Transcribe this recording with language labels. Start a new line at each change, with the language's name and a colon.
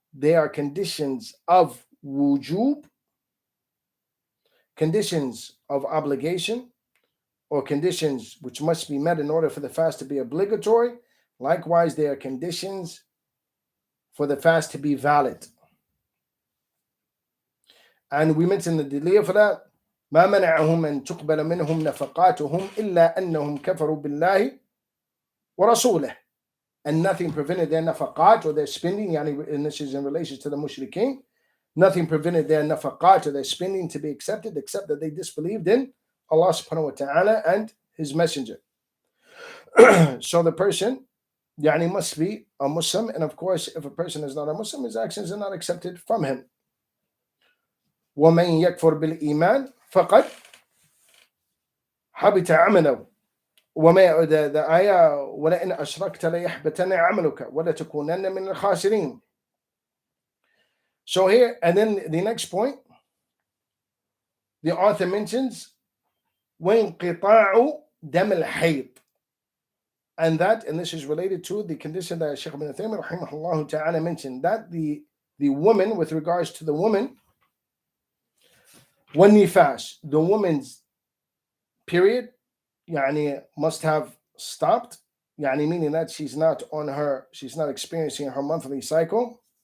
English: They are conditions of wujub, conditions of obligation, or conditions which must be met in order for the fast to be obligatory. Likewise, they are conditions for the fast to be valid. And we mentioned the Daleel for that.
Arabic: ما منعهم أن تقبل منهم نفقاتهم إلا أنهم كفروا بالله ورسوله.
English: And nothing prevented their nafaqat, or their spending, and this is in relation to the mushrikeen, nothing prevented their nafaqat, or their spending, to be accepted, except that they disbelieved in Allah subhanahu wa ta'ala and His Messenger. So the person must be a Muslim, and of course, if a person is not a Muslim, his actions are not accepted from him.
Arabic: وَمَنْ يَكْفُرْ بِالْإِيمَانِ فَقَدْ حَبِطَ عَمَلُهُ.
English: The ayah,
Arabic: وَلَئِنْ أَشْرَكْتَ لَيَحْبَطَنَّ عَمَلُكَ وَلَتَكُونَنَّ مِنَ الْخَاسِرِينَ.
English: So here, and then the next point, the author mentions
Arabic: وَانْقِطَاعُ دَمِ الْحَيْضِ.
English: And this is related to the condition that Shaykh ibn Taymiyyah rahimahullah ta'ala mentioned, that the woman, with regards to the woman, when nifas, the woman's period, must have stopped, meaning that she's not experiencing her monthly cycle,